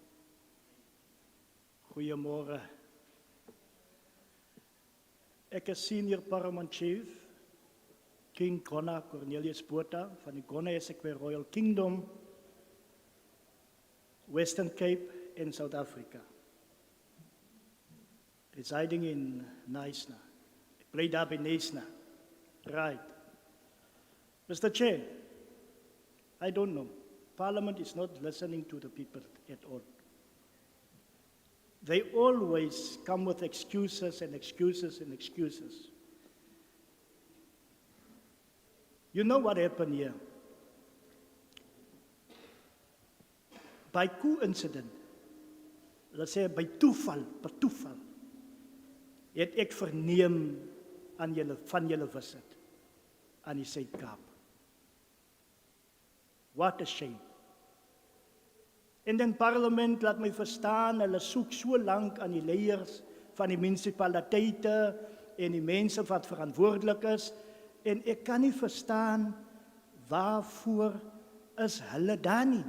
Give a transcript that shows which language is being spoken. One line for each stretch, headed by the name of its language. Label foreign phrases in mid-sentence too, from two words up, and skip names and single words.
Afrikaans: Goeiemorgen. Ek is
English: senior paramount chief,
Afrikaans: King Gona Cornelius Botha van die Gona Esekwe Royal Kingdom, Western Cape
English: in South Africa, residing in Knysna.
Afrikaans: Ek bly daar by Knysna.
English: Right. Mr. Chair, I don't know. Parliament is not listening to the people at all. They always come with excuses and excuses and excuses. You know what happened here? By coincidence, let's say
Afrikaans: by toeval, per toeval, het ek verneem aan julle, van julle visit aan die Suid-Kaap.
English: What a shame.
Afrikaans: En dan parlement laat my verstaan, hulle soek so lank aan die leiers van die munisipaliteite en die mense wat verantwoordelik is, en ek kan nie verstaan waarvoor is hulle daar nie.